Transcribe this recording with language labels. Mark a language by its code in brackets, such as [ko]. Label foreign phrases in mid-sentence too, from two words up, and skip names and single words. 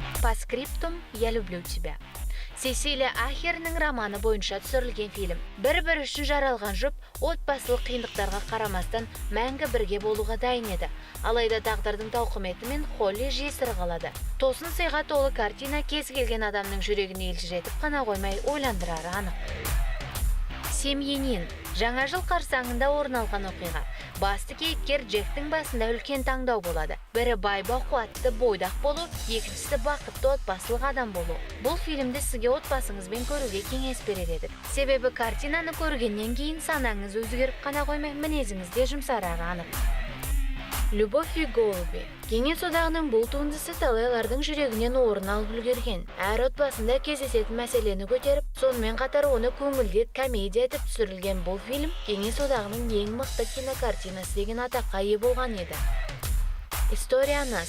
[kk] Постскриптум, я люблю тебя. Сесилия Ахернің романы бойынша түсірілген фильм. Бір-бір үшін жаралған жұп отбасылық қиындықтарға қарамастан мәңгі бірге болуға дайын еді. Алайда тағдырдың тауқыметімен Холли жесір қалады. Тосын сыйға толы картина кез келген адамның жүрегіне елжіретіп қана қоймай ойландырары анық. Семьянин. Жаңа жыл қарсаңында орын алған оқиға. Басты кейіпкер Джектің басында үлкен таңдау болады. Бірі байба қуатты бойдақ болу, екіншісі бақытты отбасылық адам болу. Бұл фильмді сізге отбасыңызбен көруге кеңес берер едік. Себебі картинаны көргеннен кейін санаңыз өзгеріп қана қоймай, мінезіңіз де жұмсарары анық. Любовь и голуби. Кеңес одағының бұл туындысы талайлардың жүрегінен орын алып үлгерген. Әр отбасында кездесетін мәселені көтеріп, сонымен қатар оны көңілдет комедия етіп түсірілген бұл фильм Кеңес одағының ең мықты кинокартинасы деген атаққа ие болған еді. История нас.